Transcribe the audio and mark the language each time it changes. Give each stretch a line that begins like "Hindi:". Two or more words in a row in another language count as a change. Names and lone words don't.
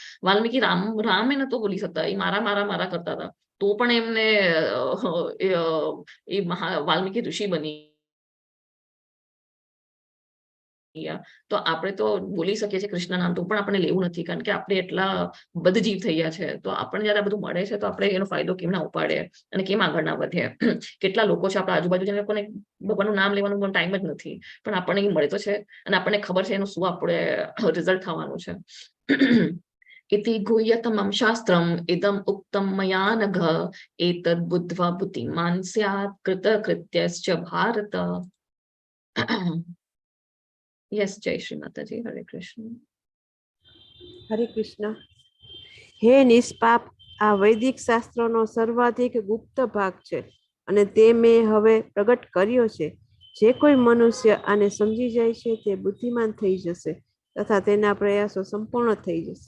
Gujarati: વાલ્મીકી રામ એ નતો બોલી શકતા, એ મારા મારા મારા કરતા હતા, તો પણ એમને વાલ્મીકી ઋષિ બની તો આપણે તો બોલી શકીએ છીએ કૃષ્ણ નામ, તો પણ આપણે લેવું નથી, કારણ કે આપણે એટલા બદજીવ થઈ ગયા છે. તો આપણને જયારે આ બધું મળે છે તો આપણે એનો ફાયદો કેમ ના ઉપાડે અને કેમ આગળ ના વધે. કેટલા લોકો છે આપણા આજુબાજુ જેને લોકોને ભગવાનનું નામ લેવાનું પણ ટાઈમ જ નથી, પણ આપણને એ મળે તો છે અને આપણને ખબર છે એનું શું આપણે રિઝલ્ટ થવાનું છે.
Sanskrit: इति गुह्यतमं शास्त्रम् इदम् उक्तं मया नघ एतद् बुद्ध्वा बुद्धिमान् स्यात् कृतकृत्यश्च भारत.
Gujarati: યસ, જય શ્રી માતાજી. હરે કૃષ્ણ. હરે કૃષ્ણ. હે નિષ્પાપ, આ વૈદિક શાસ્ત્રોનો સર્વાધિક ગુપ્ત ભાગ છે અને તે મેં હવે પ્રગટ કર્યો છે. જે કોઈ મનુષ્ય આને સમજી જાય છે તે બુદ્ધિમાન થઈ જશે તથા તેના પ્રયાસો સંપૂર્ણ થઈ જશે.